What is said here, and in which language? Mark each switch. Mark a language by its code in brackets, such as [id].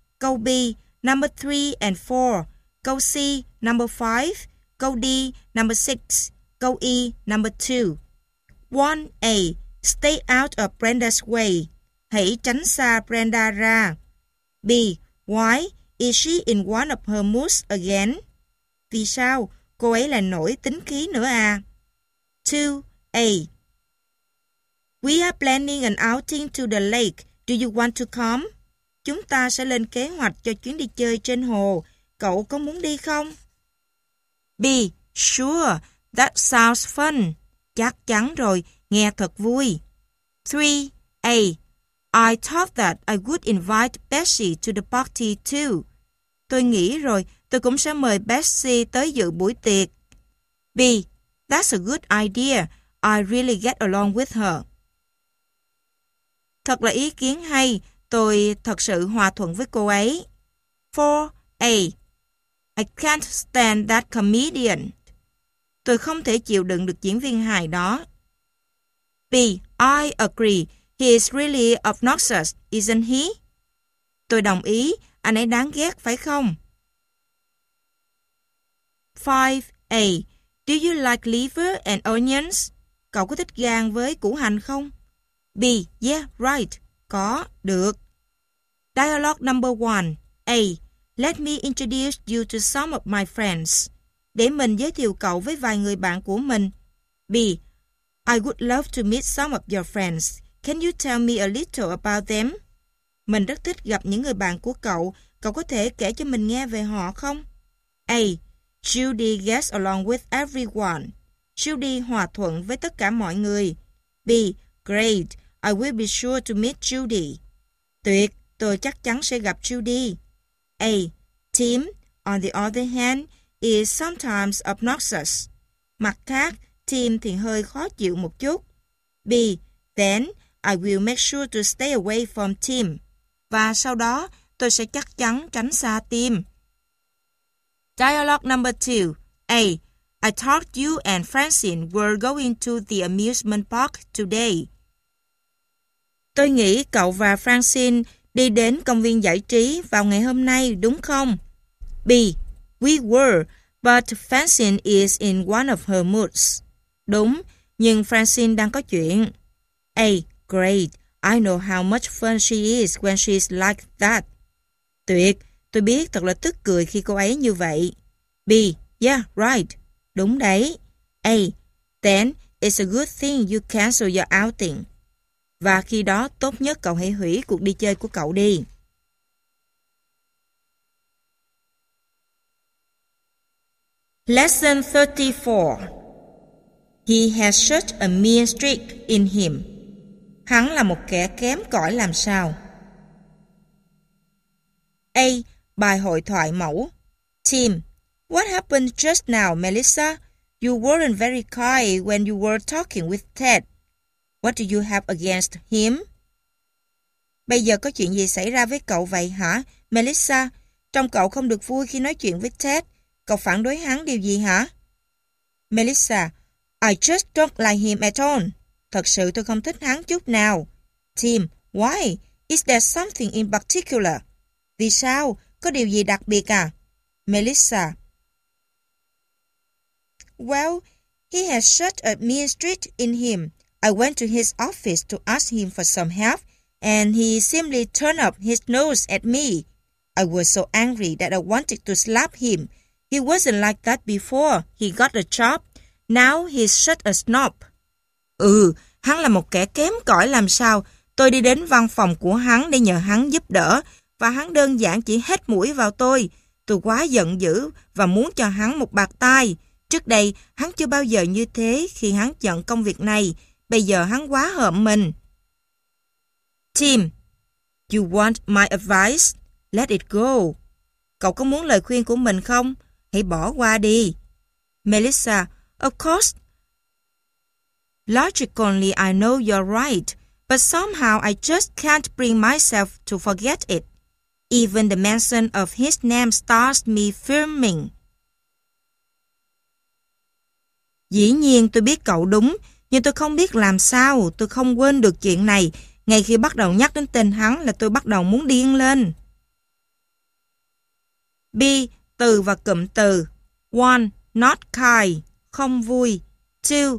[en] Câu B, number 3 and 4. Câu C, number 5. Câu D, number 6. Câu E, number 2. 1. A. Stay out of Brenda's way. [vi] Hãy tránh xa Brenda ra. [en] B. Why is she in one of her moods again? [vi] Vì sao? Cô ấy lại nổi tính khí nữa à? [en] 2. A. We are planning an outing to the lake. Do you want to come? [vi] Chúng ta sẽ lên kế hoạch cho chuyến đi chơi trên hồ. Cậu có muốn đi không? B. [en] Sure, that sounds fun. [vi] Chắc chắn rồi, nghe thật vui. [en] 3. A. I thought that I would invite Bessie to the party too. [vi] Tôi nghĩ rồi, tôi cũng sẽ mời Bessie tới dự buổi tiệc. [en] B. That's a good idea. I really get along with her. [vi] Thật là ý kiến hay. Tôi thật sự hòa thuận với cô ấy. [en] 4. A. I can't stand that comedian. [vi] Tôi không thể chịu đựng được diễn viên hài đó. [en] B. I agree. He is really obnoxious, isn't he? [vi] Tôi đồng ý. Anh ấy đáng ghét, phải không? [en] 5. A. Do you like liver and onions? [vi] Cậu có thích gan với củ hành không? [en] B. Yeah, right. [vi] Có, được. [en] Dialogue number 1. A. Let me introduce you to some of my friends. [vi] Để mình giới thiệu cậu với vài người bạn của mình. [en] B. I would love to meet some of your friends. Can you tell me a little about them? [vi] Mình rất thích gặp những người bạn của cậu. Cậu có thể kể cho mình nghe về họ không? A. [en] Judy gets along with everyone. [vi] Judy hòa thuận với tất cả mọi người. [en] B. Great. I will be sure to meet Judy. [vi] Tuyệt. Tôi chắc chắn sẽ gặp Judy. [en] A. Tim, on the other hand, is sometimes obnoxious. [vi] Mặt khác, Tim thì hơi khó chịu một chút. [en] B. Then, I will make sure to stay away from Tim. [vi] Và sau đó, tôi sẽ chắc chắn tránh xa Tim. [en] Dialogue number 2. A. I thought you and Francine were going to the amusement park today. [vi] Tôi nghĩ cậu và Francine đi đến công viên giải trí vào ngày hôm nay, đúng không? [en] B. We were, but Francine is in one of her moods. [vi] Đúng, nhưng Francine đang có chuyện. [en] A. Great. I know how much fun she is when she's like that. [vi] Tuyệt. Tôi biết thật là tức cười khi cô ấy như vậy. [en] B. Yeah, right. [vi] Đúng đấy. [en] A. Then it's a good thing you cancel your outing. [vi] Và khi đó tốt nhất cậu hãy hủy cuộc đi chơi của cậu đi. [en] Lesson 34. He has such a mean streak in him. [vi] Hắn là một kẻ kém cỏi làm sao. A. Bài hội thoại mẫu. [en] Tim, what happened just now, Melissa? You weren't very kind when you were talking with Ted. What do you have against him? [vi] Bây giờ có chuyện gì xảy ra với cậu vậy hả, Melissa? Trông cậu không được vui khi nói chuyện với Ted. Cậu phản đối hắn điều gì hả? [en] Melissa, I just don't like him at all. [vi] Thật sự tôi không thích hắn chút nào. [en] Tim, why? Is there something in particular? [vi] Vì sao? Có điều gì đặc biệt à? [en] Melissa, well, he has such a mean streak in him. I went to his office to ask him for some help, and he simply turned up his nose at me. I was so angry that I wanted to slap him. He wasn't like that before he got a job. Now he's such a snob. [vi] Ừ, hắn là một kẻ kém cỏi làm sao. Tôi đi đến văn phòng của hắn để nhờ hắn giúp đỡ, và hắn đơn giản chỉ hét mũi vào tôi. Tôi quá giận dữ và muốn cho hắn một bạt tai. Trước đây, hắn chưa bao giờ như thế khi hắn nhận công việc này. Bây giờ hắn quá hợm mình. [en] Tim, you want my advice? Let it go. [vi] Cậu có muốn lời khuyên của mình không? Hãy bỏ qua đi. [en] Melissa, of course. Logically, I know you're right. But somehow, I just can't bring myself to forget it. Even the mention of his name starts me fuming. [vi] Dĩ nhiên tôi biết cậu đúng, nhưng tôi không biết làm sao, tôi không quên được chuyện này. Ngay khi bắt đầu nhắc đến tên hắn là tôi bắt đầu muốn điên lên. B. Từ và cụm từ. 1. [en] Not kind, [vi] không vui. 2.